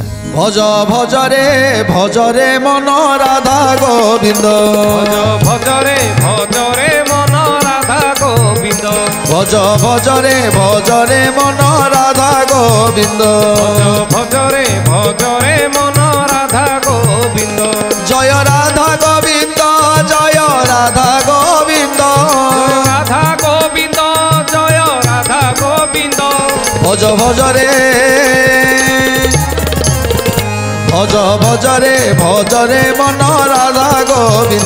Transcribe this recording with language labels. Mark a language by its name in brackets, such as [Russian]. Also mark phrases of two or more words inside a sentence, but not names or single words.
[Odia] ଭଜ ଭଜରେ ଭଜରେ ମନ ରାଧା ଗୋବିନ୍ଦ, ଭଜ ଭଜରେ ଭଜରେ ମନ ରାଧା ଗୋବିନ୍ଦ, ଭଜ ଭଜରେ ଭଜରେ ମନ ରାଧା ଗୋବିନ୍ଦ। ଭଜ ଭଜରେ ଭଜରେ ମନ ରାଧା ଗୋବିନ୍ଦ। [Bangla] জয় রাধা গোবিন্দ, জয় রাধা গোবিন্দ, রাধা গোবিন্দ, জয় রাধা গোবিন্দ। ভজ ভজরে ভজ ভজরে ভজরে মন রাধা গোবিন্দ,